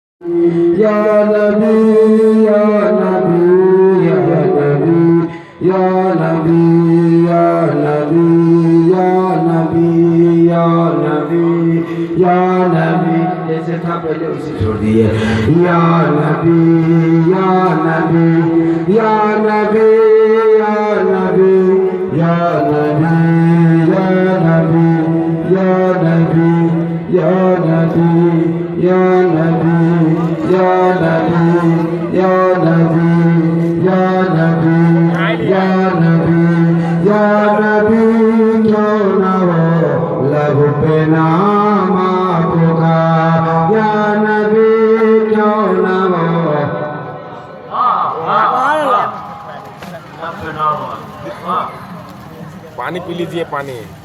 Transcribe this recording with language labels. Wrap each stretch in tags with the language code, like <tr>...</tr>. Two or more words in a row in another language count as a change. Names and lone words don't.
<ar>يا نبي، يا نبي، يا نبي، يا نبي، يا نبي، يا نبي، يا نبي، يا نبي.</ar> <hi>जैसे था पहले उसे छोड़ दिए.</hi> <ar>يا نبي، يا نبي، يا نبي، يا نبي، يا نبي، يا نبي، يا نبي، يا نبي، يا نبي، يا نبي، يا نبي، يا نبي، يا نبي، يا نبي,</ar> <hi>क्यों न हो लब पे नाम आपका.</hi> <ar>يا نبي,</ar> <hi>क्यों न हो. पानी पी लीजिए पानी.</hi>